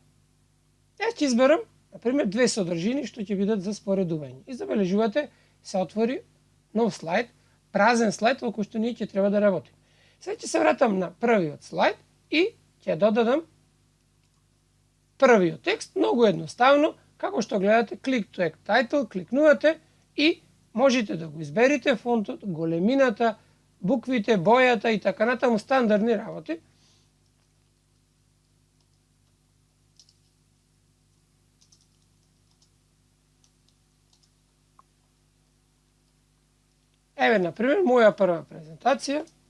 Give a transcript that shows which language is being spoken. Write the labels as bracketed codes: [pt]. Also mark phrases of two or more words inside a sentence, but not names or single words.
[mk] Јас ќе изберам на пример две содржини што ќе бидат за споредување. И забележувате се отвори нов слайд, празен слайд во кој што ние ќе треба да работиме. Сега ќе се вратам на првиот слайд и ќе додадам првиот текст, многу едноставно, како што гледате, [en] click to add title, [mk] кликнувате и можете да го изберите фонтот, големината, буквите, бојата и така натаму, стандардни работи. Еве, например, моја прва презентација.